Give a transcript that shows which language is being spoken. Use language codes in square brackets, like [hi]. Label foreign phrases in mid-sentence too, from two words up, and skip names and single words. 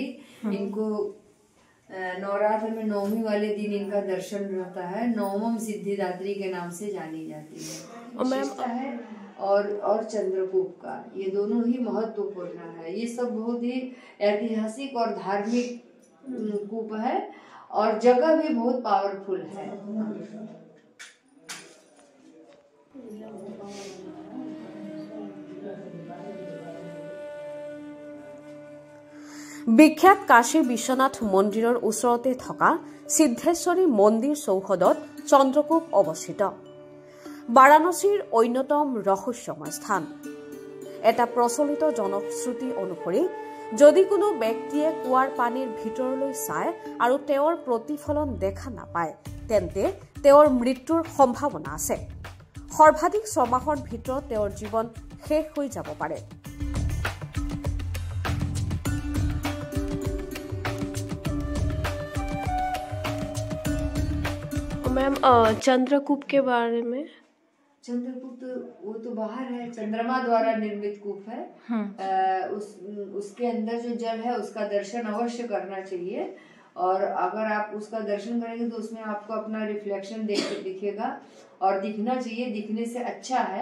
[hi] इनको नवरात्र में 9वीं वाले दिन इनका दर्शन रहता है, नवम सिद्धिदात्री के नाम से जानी जाती है। है और चंद्रकूप का ये दोनों ही महत्वपूर्ण है। ये सब बहुत ही ऐतिहासिक और धार्मिक कूप है और जगह भी बहुत पावरफुल है। [as] বিখ্যাত কাশী বিশ্বনাথ মন্দিৰৰ ওচৰতে থকা সিদ্ধেশ্বৰী মন্দিৰ চৌহদত চন্দ্ৰকূপ অৱস্থিত, বাৰাণসীৰ অন্যতম ৰহস্যময় স্থান। এটা প্ৰচলিত জনশ্ৰুতি অনুসৰি যদি কোনো ব্যক্তিয়ে কুৱাৰ পানীৰ ভিতৰলৈ চায় আৰু তেওঁৰ প্ৰতিফলন দেখা নাপায়, তেন্তে তেওঁৰ মৃত্যুৰ সম্ভাৱনা আছে। সৰ্বাধিক 6 মাহৰ ভিতৰত তেওঁৰ জীৱন শেষ হৈ যাব পাৰে। [hi] मैम चंद्रकूप के बारे में। चंद्रकूप तो वो तो बाहर है, चंद्रमा द्वारा निर्मित कूप है। उसके अंदर जो जल है उसका दर्शन अवश्य करना चाहिए, और अगर आप उसका दर्शन करेंगे तो उसमें आपको अपना रिफ्लेक्शन दिखेगा और दिखना चाहिए, दिखने से अच्छा है।